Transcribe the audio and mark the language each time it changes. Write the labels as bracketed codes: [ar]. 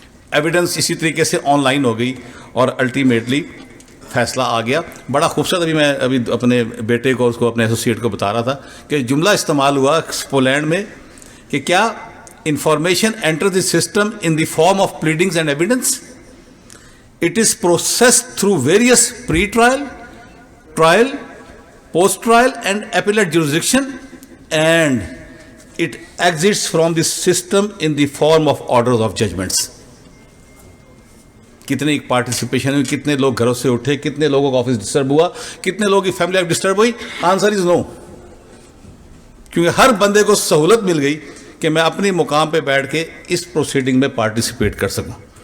[ur] Evidence اسی طریقے سے آن لائن ہو گئی اور الٹیمیٹلی فیصلہ آ گیا. بڑا خوبصورت, ابھی اپنے بیٹے کو, اس کو, اپنے ایسوسیٹ کو بتا رہا تھا کہ جملہ استعمال ہوا پولینڈ میں کہ کیا [en] Information enter the system in the form of pleadings and evidence. It is processed through various pre trial, trial, post trial and appellate jurisdiction, and it exits from the system in the form of orders of judgments. [ur] کتنے participation ہوئی, کتنے لوگ گھروں سے اٹھے, کتنے لوگوں کا آفس ڈسٹرب ہوا, کتنے لوگوں کی فیملی لائف ڈسٹرب ہوئی؟ [en] Answer is no. [ur] کیونکہ ہر بندے کو سہولت مل گئی کہ میں اپنی مقام پہ بیٹھ کے اس پروسیڈنگ میں پارٹیسپیٹ کر سکوں.